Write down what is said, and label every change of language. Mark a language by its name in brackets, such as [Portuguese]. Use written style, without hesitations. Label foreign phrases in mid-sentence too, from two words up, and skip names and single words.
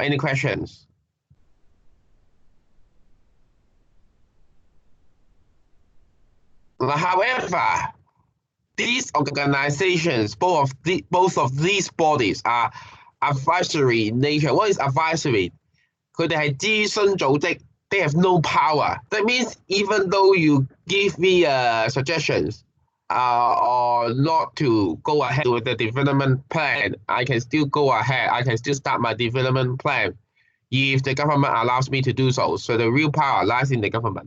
[English] Any questions? However, these organizations, both of these bodies are advisory in nature. What is advisory? [Cantonese] 佢哋係諮詢組織. [English] They have no power. That means even though you give me suggestions or not to go ahead with the development plan, I can still go ahead. I can still start my development plan if the government allows me to do so. So the real power lies in the government.